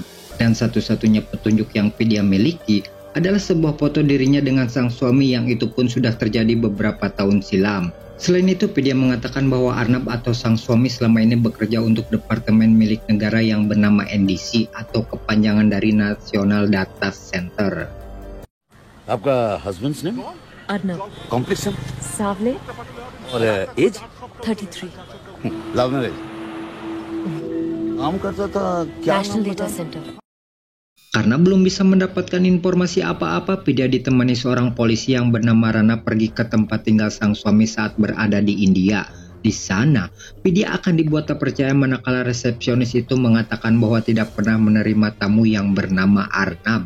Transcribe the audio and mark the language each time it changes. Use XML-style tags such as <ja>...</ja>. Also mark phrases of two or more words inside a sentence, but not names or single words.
<id>Dan satu-satunya petunjuk yang Vidya miliki adalah sebuah foto dirinya dengan sang suami yang itu pun sudah terjadi beberapa tahun silam. Selain itu, Vidya mengatakan bahwa Arnab atau sang suami selama ini bekerja untuk departemen milik negara yang bernama NDC atau kepanjangan dari National Data Center.</id> <en>आपका husband's name?</en> <hi>अर्नब.</hi> <en>Complexion?</en> <hi>सावले. और age? 33.</hi> <en>love marriage.</en> <hi>काम करता था क्या? नेशनल डेटा सेंटर.</hi> <id>Karena belum bisa mendapatkan informasi apa-apa, Vidya ditemani seorang polisi yang bernama Rana pergi ke tempat tinggal sang suami saat berada di India. Di sana, Vidya akan dibuat tak percaya manakala resepsionis itu mengatakan bahwa tidak pernah menerima tamu yang bernama Arnab.</id>